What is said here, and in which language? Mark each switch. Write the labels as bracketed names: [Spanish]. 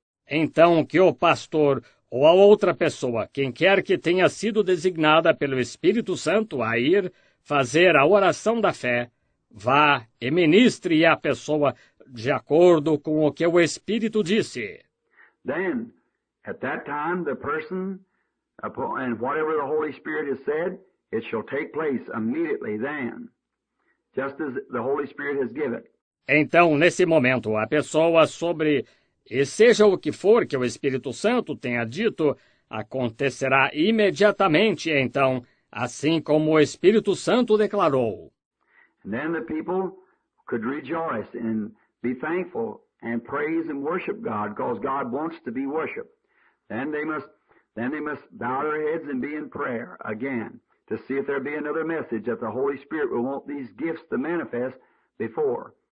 [Portuguese] Então que o pastor ou a outra pessoa, quem quer que tenha sido designada pelo Espírito Santo a ir fazer a oração da fé, vá e ministre a pessoa de acordo com o que o Espírito disse. [English] Then, at that time, the person, and whatever the Holy Spirit has said, it shall take place immediately then, just as the Holy Spirit has given. [Portuguese] Então, nesse momento, a pessoa sobre, e seja o que for que o Espírito Santo tenha dito, acontecerá imediatamente, então, assim como o Espírito Santo declarou. [English] And then the people could rejoice and be thankful and praise and worship God, because God wants to be worshipped. Then they must bow their heads and be in prayer again to see if there be another message that the Holy Spirit will want these gifts to manifest before.